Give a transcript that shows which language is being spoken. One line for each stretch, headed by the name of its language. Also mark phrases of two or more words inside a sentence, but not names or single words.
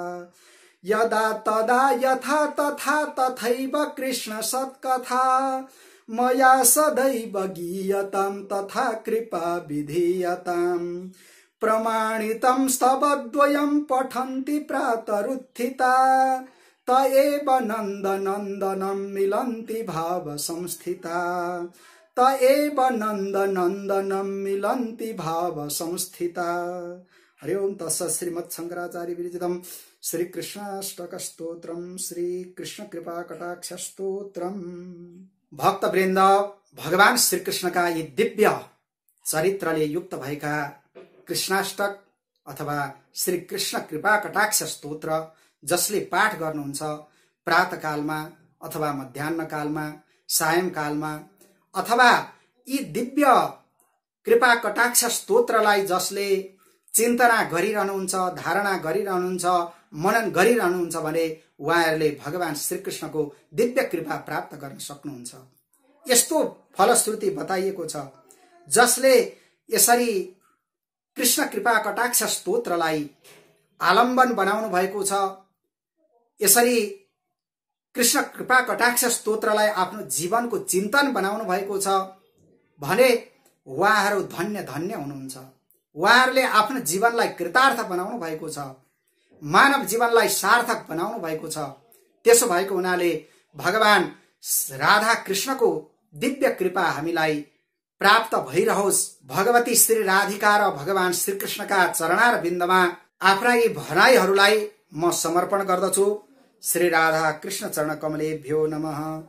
Sanskrit: यदा तदा यथा तथा तथैव कृष्ण सत्कथा मया सदैव गीयतां तथा कृपा विधीयताम् प्रमाणितं स्तवद्वयं पठन्ति प्रातरुत्थिता त एव नन्दनन्दनं मिलन्ति भावसंस्थिता त एव नन्दनन्दनं मिलन्ति भावसंस्थिता। हरि ओम तत्सत्। श्रीमत् शंकराचार्य विरचितं श्रीकृष्णाष्टकस्तोत्रम् श्रीकृष्ण कृपा कटाक्ष स्तोत्रम्।
Nepali: भक्तवृन्द, भगवान श्रीकृष्णका यी दिव्य चरित्रले युक्त भएका कृष्णाष्टक अथवा श्री कृष्ण कृपा कटाक्ष स्तोत्र जसले पाठ गर्नुहुन्छ प्रातःकालमा अथवा मध्याह्नकालमा सायंकालमा अथवा यी दिव्य कृपा कटाक्ष स्तोत्रलाई जसले चिन्तना गरिरहनुहुन्छ, धारणा गरिरहनुहुन्छ, मनन गरिरहनुहुन्छ भने उहाँहरूले भगवान श्रीकृष्णको दिव्य कृपा प्राप्त गर्न सक्नुहुन्छ। यस्तो फलश्रुति बताइएको छ जसले यसरी कृष्ण कृपा कटाक्ष स्तोत्रलाई आलम्बन बनाउनु भएको छ, यसरी कृष्ण कृपा कटाक्ष स्तोत्रलाई आफ्नो जीवनको चिन्तन बनाउनु भएको छ भने उहाँहरू धन्य धन्य हुनुहुन्छ। उहाँहरूले आफ्नो जीवनलाई कृतार्थ बनाउनु भएको छ, मानव जीवनलाई सार्थक बनाउनु भएको छ। त्यसो भएको हुनाले भगवान राधा कृष्णको दिव्य कृपा हामीलाई प्राप्त भइरहोस्। भगवती श्री राधिका र भगवान श्रीकृष्णका चरणार बिन्दमा आफ्ना यी भनाइहरूलाई म समर्पण गर्दछु।
Sanskrit: श्री राधा कृष्ण चरण कमलेभ्यो नमः।